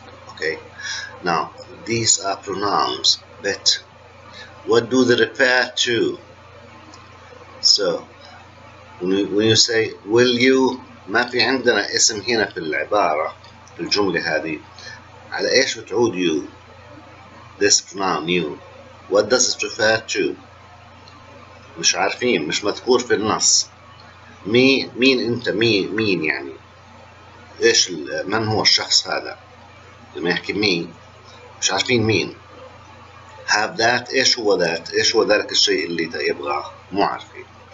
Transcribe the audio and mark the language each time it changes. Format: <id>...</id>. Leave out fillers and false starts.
<en>Okay, now these are pronouns, but what do they refer to? So when you say will you,</en> <ar>ما في عندنا اسم هنا في العبارة في الجملة هذه. على ايش بتعود you?</ar> <en>This pronoun you, what does it refer to?</en> <ar>مش عارفين، مش مذكور في النص. مين انت؟ مين يعني؟ ايش من هو الشخص هذا؟ لما يحكي مين مش عارفين مين.</ar> <en>have that،</en> <ar>ايش هو that؟ ايش هو ذلك الشيء اللي يبغاه؟ مو عارفين.</ar>